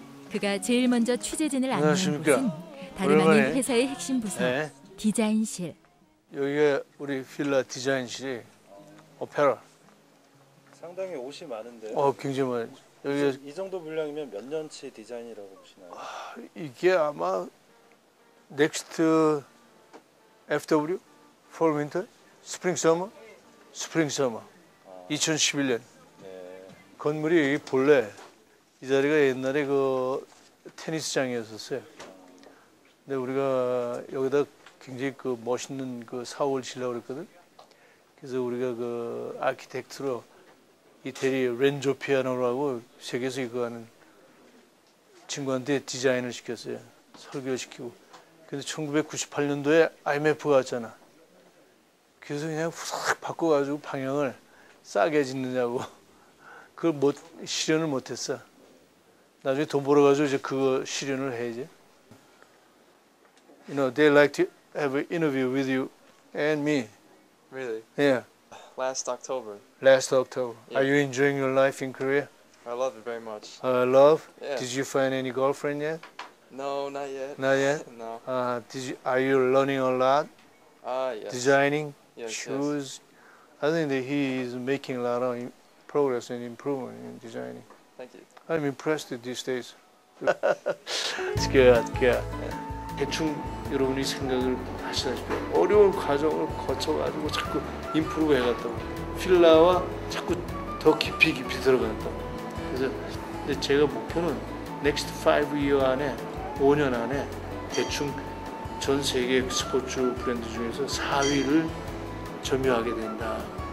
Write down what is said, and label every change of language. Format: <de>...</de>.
<ko>그가 제일 먼저 취재진을 안내한 곳은 다름 아닌 회사의 핵심 부서 디자인실. 여기가 우리 필라 디자인실이 오페라. 상당히 옷이 많은데요. 굉장히 많아요. 여기 이 정도 분량이면 몇 년치 디자인이라고 보시나요? 이게 아마</ko> <en>next FW fall winter spring summer 2011년.</en> <ko>네. 건물이 본래 이 자리가 옛날에 테니스장이었었어요. 근데 우리가 여기다 굉장히 멋있는 사옥을 지으려고 그랬거든. 그래서 우리가 아키텍트로 이태리 렌조 피아노라고 세계에서 이거 하는 친구한테 디자인을 시켰어요. 설계를 시키고. 근데 1998년도에 IMF가 왔잖아. 그래서 그냥 후싹 바꿔가지고 방향을 싸게 짓느냐고. 그걸 실현을 못했어. 나중에 돈 벌어가지고 이제 그거 실현을 해야지.</ko> <en>They like to have an interview with you and me. Really? Yeah. Last October. Last October. Yeah. Are you enjoying your life in Korea? I love it very much. Love? Yeah. Did you find any girlfriend yet? No, not yet. Not yet? No. Are you learning a lot? Yes. Designing? Yes, shoes? I think that he is making a lot of progress and improvement in designing. Thank you. I'm impressed with these days. It's good, good.</en> <ko>대충 여러분이 생각을 하시다시피 어려운 과정을 거쳐가지고 자꾸 임프루브 해갔다고. 필라와 자꾸 더 깊이 들어갔다고. 그래서 근데 제가 목표는</ko> <en>next 5year</en> <ko>안에 5년 안에 대충 전 세계 스포츠 브랜드 중에서 4위를 점유하게 된다.</ko>